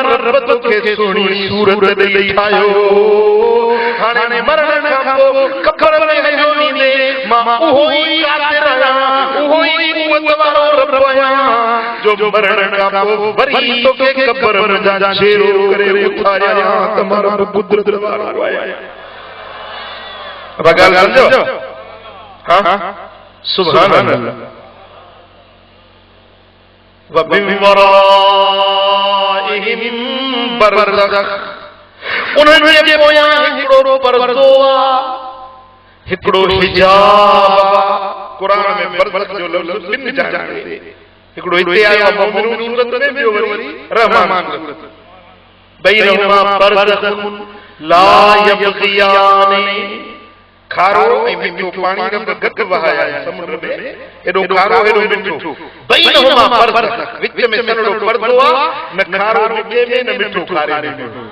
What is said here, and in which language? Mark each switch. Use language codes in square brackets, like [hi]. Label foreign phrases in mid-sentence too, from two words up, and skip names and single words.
[sd] रब तोखे सुहिणी सूरत ॾेई ठाहियो हाणे मरण खां पोइ कबर में हलियो ईंदे मां उहो ई कादिर आहियां उहो ई क़ुवत वारो रब आहियां जो मरण खां पोइ वरी तोखे कबर मंझां छेड़ो करे उथारियां त मां रब कुदरत वारो आहियां अब ॻाल्हि सम्झो हां [ar] سبحان الله ومن ورائهم برزخ [sd] उन्हनि जे पोयां हिकिड़ो पर्दो आहे हिकिड़ो हिजाब क़ुरान में बरज़ख जो लफ़्ज़ ॿिन जॻह ते हिकिड़ो हिते आयो आहे मोमिनून सूरत में ॿियो वरी रहमान सूरत [ar] بينهما برزخ لا يبغيان [sd] खारो ऐं मिठो पाणी रब गॾु वहाया समुंड में एॾो खारो एॾो मिठो [ar] بينهما برزخ [sd] विच में सन्हड़ो पर्दो आहे न खारो मिठे में न मिठो खारे में